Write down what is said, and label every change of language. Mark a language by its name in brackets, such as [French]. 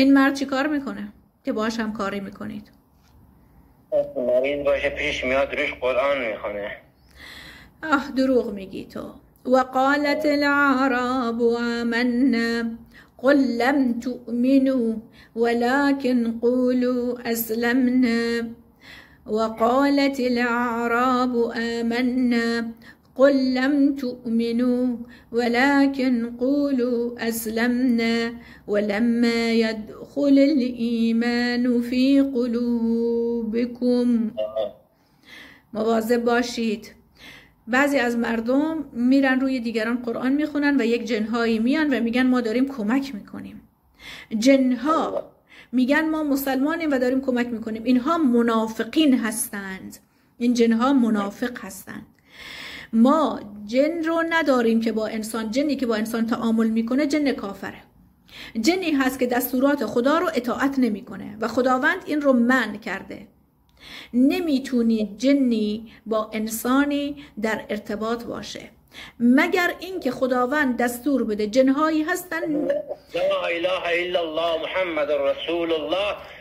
[Persian] این مرد چی کار میکنه که باهاش همکاری میکنید؟ مریض باشه پیش میاد روش قرآن میخونه. دروغ میگی تو. [Arabic] وقالت الأعراب آمنا قل لم تؤمنوا ولكن قولوا أسلمنا. وقالت الأعراب آمنا قل لم تؤمنوا ولكن قولوا أسلمنا ولما يدخل الإيمان في قلوبكم. [Persian] مواظب باشید. بعضی از مردم میرن روی دیگران قرآن میخونن و یک جنهایی میان و میگن ما داریم کمک میکنیم. جنها میگن ما مسلمانیم و داریم کمک میکنیم. اینها منافقین هستند. این جنها منافق هستند. ما جن رو نداریم که با انسان، جنی که با انسان تعامل میکنه جن کافره. جنی هست که دستورات خدا رو اطاعت نمیکنه و خداوند این رو منع کرده. نمیتونی جنی با انسانی در ارتباط باشه مگر اینکه خداوند دستور بده. جنهایی هستن [Arabic] لا اله الا الله محمد رسول الله.